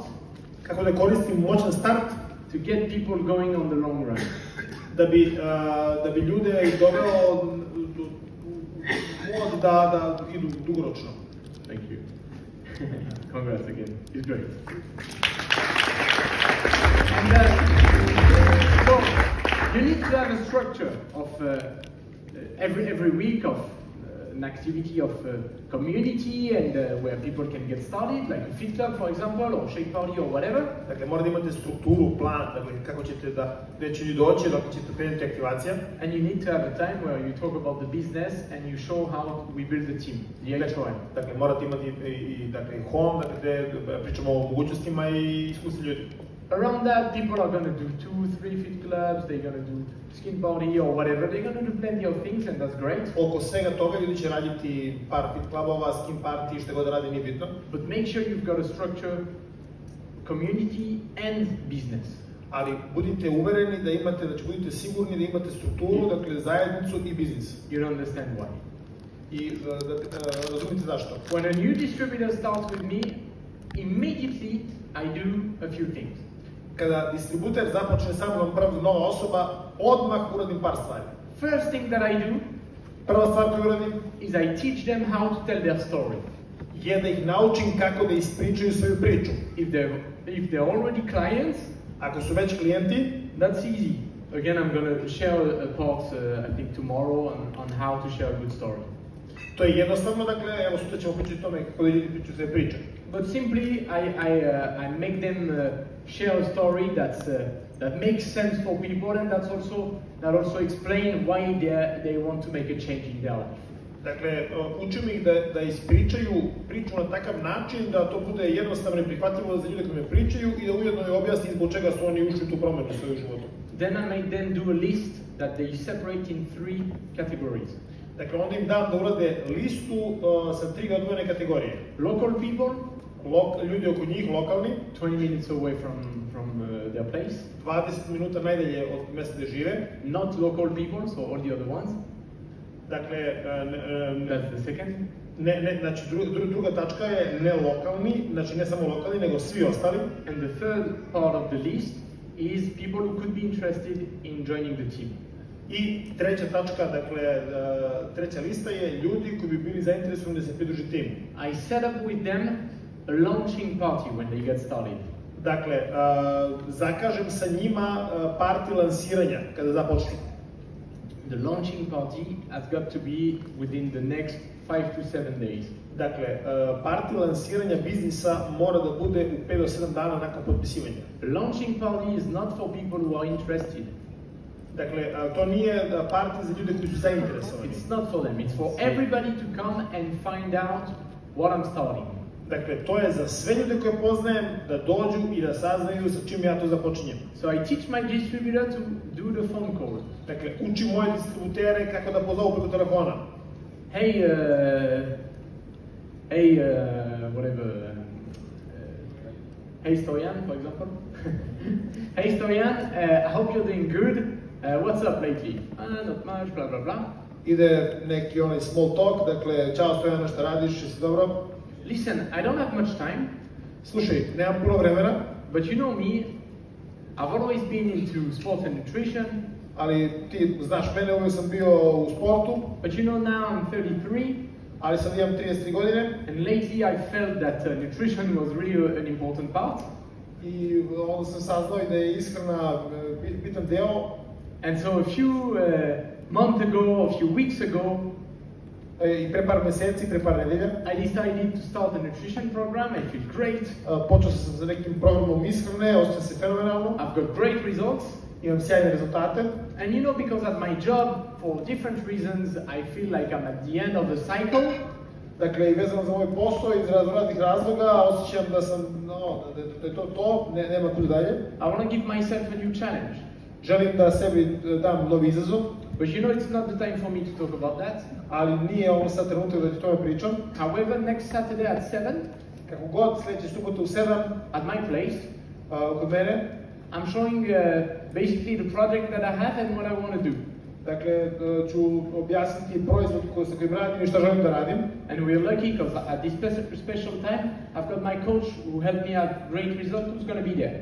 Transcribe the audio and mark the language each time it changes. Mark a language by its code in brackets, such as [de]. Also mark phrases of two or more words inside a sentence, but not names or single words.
[sr] kako da koristim moćan start, [en] to get people going on the long run. [sr] da bi ljude doveo mod da idu dugoročno. [en] Thank you. Congrats again. It's great. And so you need to have a structure of every week of an activity of community and where people can get started, like a fit club, for example, or shake party or whatever. [sr] Dakle, mora da imate strukturu, plan, dakle, kako ćete gde će ljudi doći, dok ćete krenuti aktivacija. [en] And you need to have a time where you talk about the business and you show how we build the team, the HOM. [sr] Dakle, morate imati i home, dakle, gde pričamo o mogućnostima i iskusni ljudi. [en] Around that, people are going to do 2, 3 fit clubs, they're going to do skin party or whatever, they're going to do plenty of things and that's great. [sr] Oko svega toga ljudi će raditi par fit klubova, [en] skin party, [sr] što god da radi, nije bitno. [en] But make sure you've got a structure, community and business. [sr] Ali budite uvereni da imate, znači budite sigurni da imate strukturu, dakle zajednicu i biznis. [en] You don't understand why. [sr] I razumite zašto. [en] When a new distributor starts with me, immediately I do a few things. [sr] Kada distributer započne sa mnom, prva nova osoba, odmah uradim par stvari. [en] First thing that I do, [sr] prva stvar koju uradim, [en] is I teach them how to tell their story. [sr] Je da ih naučim kako da ispričaju svoju priču. [en] If they're already clients, [sr] ako su već klijenti, [en] that's easy. Again, I'm going to share a part, I think tomorrow, on how to share a good story. [sr] To je jednostavno, dakle, evo sutra ćemo pričati o tome kako da ljudi pričaju svoje priče. [en] But simply, I make them share a story that makes sense for people, and that also explain why they want to make a change in their life. [sr] Dakle, učim ih da ispričaju priču na takav način da to bude jednostavno i prihvatljivo za ljude koji me pričaju i da ujedno i objasnim zbog čega su oni ušli u tu promenu u svoju životu. [en] Then I made them do a list that they separate in 3 categories. [sr] Dakle, onda im dam da urade listu sa 3 odvojene kategorije. [en] Local people, [sr] ljudi oko njih, lokalni, [en] 20 minutes away from their place. [sr] 20 minuta najdalje od mjesta gdje žive. [en] Not local people, so all the other ones. [sr] Dakle, [en] that's the second. [sr] Znači druga tačka je ne lokalni, znači ne samo lokalni, nego svi ostali. [en] And the third part of the list is people who could be interested in joining the team. [sr] I treća tačka, dakle, treća lista je ljudi koji bi bili zainteresovani da se pridruži timu. [en] I set up with them a launching party when they get started. [sr] Dakle, zakažem sa njima party lansiranja kada započnu. [en] The launching party has got to be within the next 5 to 7 days. [sr] Dakle, party lansiranja biznisa mora da bude u 5 do 7 dana nakon potpisivanja. [en] Launching party is not for people who are interested. [sr] Dakle, to nije party za ljude koji su zainteresovani. [en] It's not for them. It's for everybody to come and find out what I'm starting. [sr] Dakle, to je za sve ljude koje poznajem da dođu i da saznaju sa čim ja to započinjem. [en] So I teach my distributor to do the phone call. [sr] Dakle, učim moje distributere kako da pozovu preko telefona. [en] Hey, whatever. Hey Stojan, for example. Hey Stojan, I hope you're doing good. What's up lately? Not much, blah blah blah. [sr] Ide neki onaj [en] small talk, [sr] dakle, čao Stojana, šta radiš, jesi dobro? [en] Listen, I don't have much time. [sr] Slušaj, nemam puno vremena. [en] But you know me, I've always been into sport and nutrition. [sr] Ali ti znaš mene, uvijek sam bio u sportu. [en] But you know now I'm 33. [sr] Ali sad imam 33 godine. [en] And lately I felt that nutrition was really an important part. [sr] I onda sam saznao da je ishrana bitan deo. [en] And so a few months ago, a few weeks ago, [sr] I pre par meseci, pre par nedelja, [en] I decided to start a nutrition program. I feel great. [sr] Počeo sam sa nekim programom ishrane, osjećam se fenomenalno. [en] I've got great results. [sr] Imam sjajne rezultate. [en] And you know, because at my job, for different reasons, I feel like I'm at the end of the cycle. [sr] Dakle, i vezano za moj posao iz raznih razloga, osjećam da sam, da je to, nema kuda dalje. [en] I want to give myself a new challenge. [sr] Želim da sebi dam novi izazov. [en] But you know, it's not the time for me to talk about that. [sr] Ali nije ovo sad trenutak da ti tome pričam. [en] However, next Saturday at 7, [sr] kako god, sljedeće subote u 7, [en] at my place, [sr] kod mene, [en] I'm showing basically the project that I have and what I want to do. [sr] Dakle, ću objasniti proizvod sa kojim radim i šta želim da radim. [en] And we're lucky because at this special time, I've got my coach who helped me have great results, who's going to be there.